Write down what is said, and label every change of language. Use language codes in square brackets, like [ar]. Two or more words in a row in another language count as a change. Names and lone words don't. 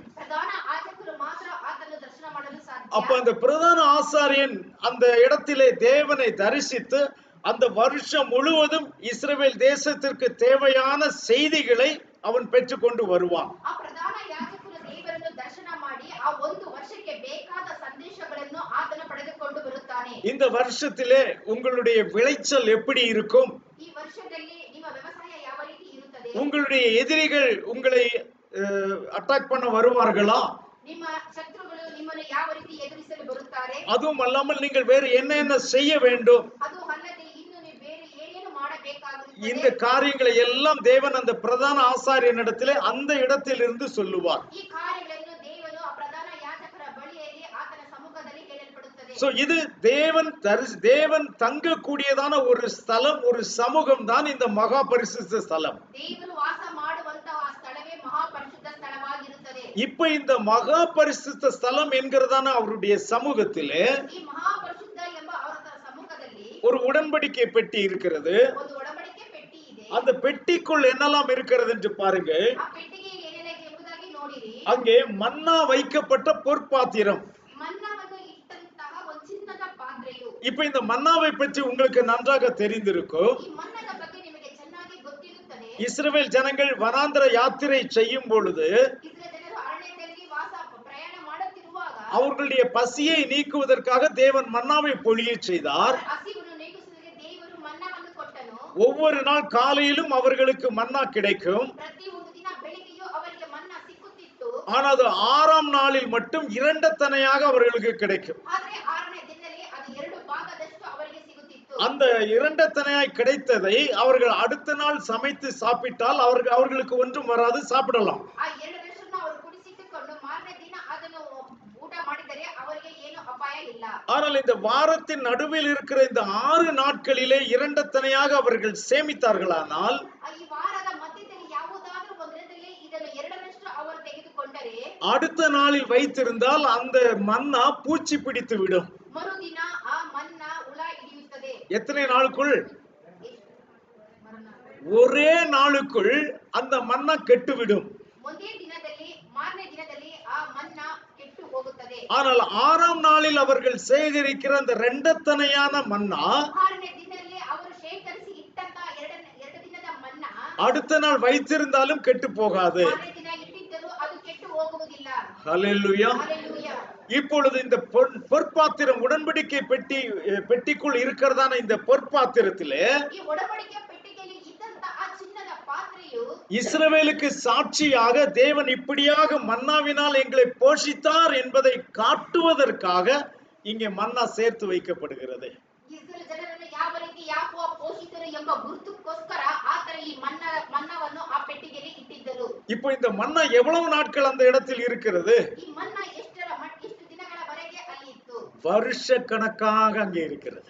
[kn] ಪ್ರಧಾನ ಯಾಜಕರು ಮಾತ್ರ ಆತನನ್ನು ದರ್ಶನ ಮಾಡಲು ಸಾಧ್ಯ. [ta] அப்ப அந்த பிரதான ஆசாரியன் அந்த இடத்திலே தேவனை தரிசித்து அந்த வருஷம் முழுவதும் இஸ்ரவேல் தேசத்திற்கு தேவையான செய்திகளை அவன் பெற்றுக்கொண்டு வருவான். [kn] ಆ ಪ್ರಧಾನ ಯಾಜಕರು ದೇವರನ್ನು ದರ್ಶನ ಮಾಡಿ ಆ ಒಂದು ವರ್ಷಕ್ಕೆ ಬೇಕಾದ ಸಂದೇಶಗಳನ್ನು ಆತನು ಪಡೆದುಕೊಂಡು ಬರುತ್ತಾನೆ. [ta] இந்த வருஷத்திலே உங்களுடைய விளைச்சல் எப்படி இருக்கும்? [kn] ಈ ವರ್ಷದಲ್ಲಿ ನಿಮ್ಮ ವ್ಯವಸಾಯ ಯಾವ ರೀತಿ ಇರುತ್ತದೆ? [ta] உங்களுடைய எதிரிகள் உங்களை அட்டாக் பண்ண வருவார்களா? [kn] ನಿಮ್ಮ ಶತ್ರುಗಳು ನಿಮ್ಮನ್ನು ಯಾವ ರೀತಿ ಎದುರಿಸಲು ಬರುತ್ತಾರೆ? [ta] அதுவும் அல்லாமல் நீங்கள் வேறு என்ன செய்ய வேண்டும்? [kn] ಅದು ಅಲ್ಲದೆ ಇನ್ನು ನೀವು ಬೇರೆ ಏನೇನು ಮಾಡಬೇಕಾಗುತ್ತದೆ? [ta] இந்த காரியங்களை எல்லாம் தேவன் அந்த பிரதான ஆசாரியனிடத்திலே அந்த இடத்திலிருந்து சொல்லுவார். [kn] ಈ ಕಾರ್ಯಗಳನ್ನು ದೇವರು ಆ ಪ್ರಧಾನ ಯಾಜಕರ ಬಳಿಯಲ್ಲಿ ಆತನ ಸಮ್ಮುಖದಲ್ಲಿ ಹೇಳಲ್ಪಡುತ್ತದೆ. [ta] சோ இது தேவன் தங்கக்கூடியதான ஒரு ஸ்தலம், ஒரு சமூகம் தான் இந்த மகா பரிசுத்த ஸ்தலம். [kn] ದೇವರು ವಾಸ ಮಾಡುವಂತಹ ಸ್ಥಳವೇ ಮಹಾಪರಿಶುದ್ಧ ಸ್ಥಳವಾಗಿರುತ್ತದೆ. [ta] இப்ப இந்த மகா பரிசுத்த ஸ்தலம் என்கிறதான அவருடைய சமூகத்திலே [kn] ಈ ಮಹಾಪರಿಶುದ್ಧ ಎಂಬ ಅವರ ಸಮ್ಮುಖದಲ್ಲಿ [ta] ஒரு உடன்படிக்கை பெட்டி இருக்கிறது. [kn] ಒಂದು ಒಡಂಬಡಿಕೆ ಪೆಟ್ಟಿ ಇದೆ. [ta] அந்த பெட்டிக்குள் என்னெல்லாம் இருக்கிறது என்று பாருங்க. [kn] ಆ ಪೆಟ್ಟಿಗೆಯಲ್ಲಿ ಏನೇನಿದೆ ಎಂಬುದಾಗಿ ನೋಡಿರಿ. [ta] அங்கே மன்னா வைக்கப்பட்ட பொற்பாத்திரம். [kn] ಮನ್ನವನ್ನು ಇಟ್ಟಂತಹ ಒಂದು ಚಿನ್ನದ ಪಾತ್ರೆಯು. [ta] இப்ப இந்த மன்னாவை பற்றி உங்களுக்கு நன்றாக தெரிந்திருக்கும். [kn] ಈ ಮನ್ನದ ಬಗ್ಗೆ ನಿಮಗೆ ಚೆನ್ನಾಗಿ ಗೊತ್ತಿರುತ್ತದೆ. [ta] இஸ்ரவேல் ஜனங்கள் வனாந்தர யாத்திரை செய்யும் பொழுது [kn] ಇಸ್ರಾಯೇಲ್ ಜನರು ಅರಣ್ಯದಲ್ಲಿ ಪ್ರಯಾಣ ಮಾಡುತ್ತಿರುವಾಗ [ta] அவர்களுடைய பசியை நீக்குவதற்காக தேவன் மன்னாவை பொழிய செய்தார். [kn] ಹಸಿವನ್ನು ನೀಗಿಸುವುದಕ್ಕೆ ದೇವರು ಮನ್ನವನ್ನು ಕೊಟ್ಟನು. [ta] ஒவ்வொரு நாள் காலையிலும் அவர்களுக்கு மன்னா கிடைக்கும். [kn] ಪ್ರತಿ ಒಂದು ದಿನ ಬೆಳಿಗ್ಗೆಯೂ ಅವರಿಗೆ ಮನ್ನ ಸಿಕ್ಕುತ್ತಿತ್ತು. [ta] ஆனால் அது 6ஆம் நாளில் மட்டும் இரண்டத்தனையாக அவர்களுக்கு கிடைக்கும். [kn] ಆದ್ರೆ 6ನೇ ದಿನದಲ್ಲಿ ಅದು 2 ಭಾಗದಷ್ಟು ಅವರಿಗೆ ಸಿಗುತ್ತಿತ್ತು. [ta] அந்த இரண்டத்தனையாய் கிடைத்ததை அவர்கள் அடுத்த நாள் சமைத்து சாப்பிட்டால் அவர்களுக்கு ஒன்றும் வராது, சாப்பிடலாம். [kn] ಆ 2ರಷ್ಟನ್ನು ಅವರು ಕುಡಿಸಿಟ್ಟುಕೊಂಡು ಮಾರನೇ ದಿನ ಅದನ್ನು ಊಟ ಮಾಡಿದರೆ ಅವರಿಗೆ ಏನು ಅಪಾಯ ಇಲ್ಲ. [ta] ஆனால் இந்த வாரத்தின் நடுவில் இருக்கிற இந்த 6 நாட்களிலே இரண்டத்தனையாக அவர்கள் சேமித்தார்களானால் [kn] ಈ ವಾರದ ಮಧ್ಯದಲ್ಲಿ ಯಾವುದಾದರೂ ಒಂದರಲ್ಲಿ ಇದನ್ನು 2ರಷ್ಟು ಅವರು ತೆಗೆದುಕೊಂಡರೆ [ta] அடுத்த நாளில் வைத்திருந்தால் அந்த மன்னா பூச்சி பிடித்து விடும். [kn] ಮರುದಿನ ಆ ಮನ್ನ ಹುಳ ಹಿಡಿಯುತ್ತದೆ. [ta] எத்தனை நாளுக்குள்? ஒரே நாளுக்குள் அந்த மன்னா கெட்டுவிடும். [kn] ಒಂದೇ ದಿನದಲ್ಲಿ ಮಾರನೇ ದಿನದಲ್ಲಿ ಆ ಮನ್ನ ಕೆಟ್ಟು ಹೋಗುತ್ತದೆ. [ta] ஆனால் 6ஆம் நாளில் அவர்கள் சேகரிக்கிற அந்த இரண்டத்தனையான மன்னா [kn] 6ನೇ ದಿನದಲ್ಲಿ ಅವರು ಶೇಖರಿಸಿ ಇಟ್ಟಂತ 2 ದಿನದ ಮನ್ನ [ta] அடுத்த நாள் வைத்திருந்தாலும் கெட்டு போகாது. [kn] ಮಾರನೇ ದಿನ ಇಟ್ಟಿದ್ದರೂ ಅದು ಕೆಟ್ಟು ಹೋಗುವುದಿಲ್ಲ. [ta] ஹல்லேலூயா. [kn] ಹಲ್ಲೆಲೂಯಾ. [ta] இப்பொழுது இந்த பொற்பாத்திரம், உடன்படிக்கை பெட்டிக்குள் இருக்கிறதான இந்த பொற்பாத்திரத்திலே [kn] ಈ ಒಡಂಬಡಿಕೆ ಪೆಟ್ಟಿಗೆಯಲ್ಲಿ ಇದ್ದಂತ ಆ ಚಿನ್ನದ ಪಾತ್ರೆಯು [ta] இஸ்ரவேலுக்கு சாட்சியாக தேவன் இப்படியாக மன்னாவினால் எங்களை போஷித்தார் என்பதை காட்டுவதற்காக இங்கே மன்னா சேர்த்து வைக்கப்படுகிறது. [kn] ಇಸ್ರಾಯೇಲ್ ಜನರನ್ನು ಯಾವ ರೀತಿ ಯಾಕೋವ ಪೋಷಿತರು ಎಂಬ ಗುರುತುಕ್ಕೋಸ್ಕರ ಆತರ ಈ ಮನ್ನವನ್ನು ಆ ಪೆಟ್ಟಿಗೆಯಲ್ಲಿ ಇಟ್ಟಿದ್ದರು. [ta] இப்போ இந்த மன்னா எவ்வளவு நாட்கள் அந்த இடத்தில் இருக்கிறது? [kn] ಈ ಮನ್ನ ಎಷ್ಟು ದಿನಗಳವರೆಗೆ ಅಲ್ಲಿ ಇತ್ತು? [ta] வருஷக்கணக்காக அங்கே இருக்கிறது.